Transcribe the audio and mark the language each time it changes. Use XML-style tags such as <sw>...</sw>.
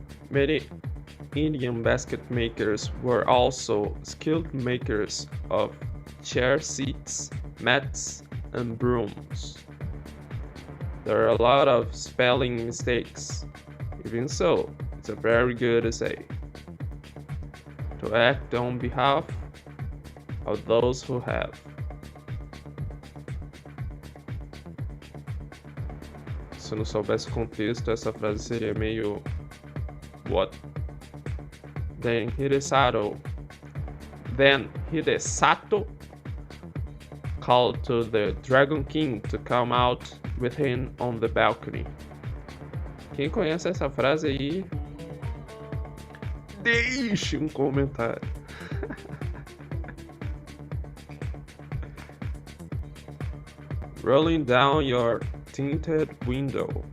<en>Many Indian basket makers were also skilled makers of chair seats, mats, and brooms. There are a lot of spelling mistakes. Even so, it's a very good essay. To act on behalf of those who have.</en> <pt>Se eu não soubesse o contexto, essa frase seria meio what?</pt> <en>Then Hidesato called to the Dragon King to come out with him on the balcony.</en> <pt>Quem conhece essa frase aí, deixe um comentário.</pt> <en>Rolling down your tinted window.</en>